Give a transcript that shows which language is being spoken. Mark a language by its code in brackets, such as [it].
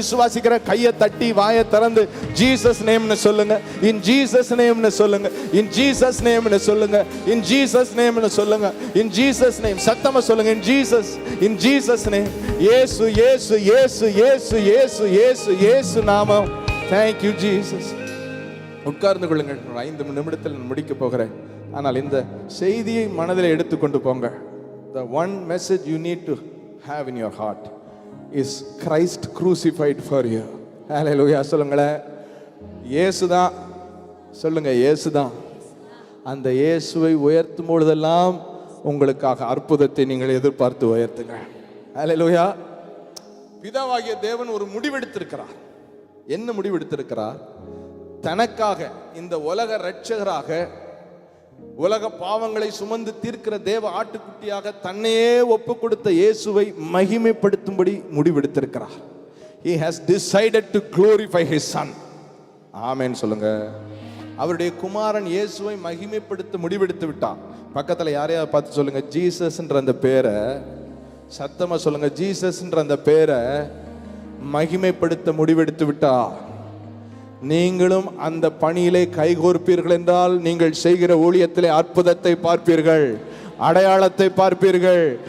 [ta] விசுவாசிக்கிற கையை தட்டி வாயை திறந்து ஜீசஸ் நேம்னு சொல்லுங்க, இன் ஜீசஸ் நேம்னு சொல்லுங்க, இன் ஜீசஸ் நேம்னு சொல்லுங்க, இன் ஜீசஸ் நேம்னு சொல்லுங்க, [en] In Jesus name. [ta] சத்தமா சொல்லுங்க, [en] In Jesus, in Jesus name. [ta] இயேசு இயேசு இயேசு இயேசு இயேசு இயேசு இயேசு நாமம். [en] Thank you Jesus. [ta] உட்கார்ந்து கொள்ளுங்கள். 5 நிமிடத்தில் நான் முடிக்க போகிறேன். ஆனால் இந்த செய்தியை மனதில் எடுத்துக்கொண்டு போங்க. [en] The one message you need to have in your heart. is Christ crucified for you. [ta] Hallelujah. சொல்லுங்களேன், இயேசுதான். சொல்லுங்க, இயேசுதான். அந்த இயேசுவை உயர்த்தும் பொழுதெல்லாம் உங்களுக்காக அற்புதத்தை நீங்கள் எதிர்பார்த்து உயர்த்துங்க. ஹல்லேலூயா. பிதாவாகிய தேவன் ஒரு முடிவெடுத்திருக்கிறார். என்ன முடிவெடுத்திருக்கிறார்? தனக்காக இந்த உலக இரட்சகராக, உலக பாவங்களை சுமந்து தீர்க்கிற தேவ ஆட்டுக்குட்டியாக தன்னையே ஒப்பு கொடுத்த இயேசுவை மகிமைப்படுத்தும்படி முடிவெடுத்திருக்கிறார். [en] He has decided to glorify his son. [ta] ஆமென் சொல்லுங்க. அவருடைய குமாரன் இயேசுவை மகிமைப்படுத்த முடிவெடுத்து விட்டார். பக்கத்துல யாரையாவது பார்த்து சொல்லுங்க, ஜீசஸ்ன்ற அந்த பேரை, சத்தமா சொல்லுங்க, ஜீசஸ்ன்ற அந்த பேரை மகிமைப்படுத்த முடிவெடுத்து விட்டா. நீங்களும் அந்த பணியிலே கைகோர்ப்பீர்கள் என்றால் நீங்கள் செய்கிற ஊழியத்திலே அற்புதத்தை பார்ப்பீர்கள், அடையாளத்தை பார்ப்பீர்கள்.